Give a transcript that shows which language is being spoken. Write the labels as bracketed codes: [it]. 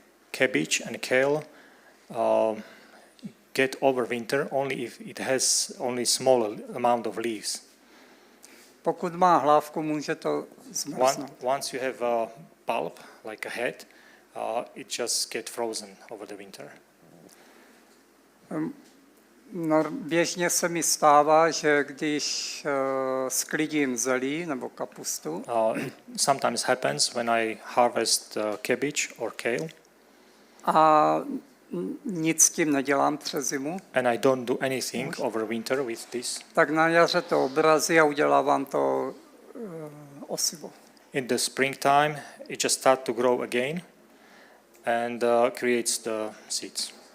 [en] Cabbage and kale get over winter only if it has only small amount of leaves. [cs] Pokud má hlávku, může to zmrznout. [en] Once you have a pulp like a head, it just get frozen over the winter. [cs] Běžně se mi stává, že když sklidím zelí nebo kapustu, [en] It sometimes happens when I harvest cabbage or kale, [cs] a nic s tím nedělám přes zimu, [en] and I don't do anything over winter with this. [cs] tak na jaře to obrazí a udělávám to osivo. [en] In the springtime, it just starts to grow again and creates the seeds.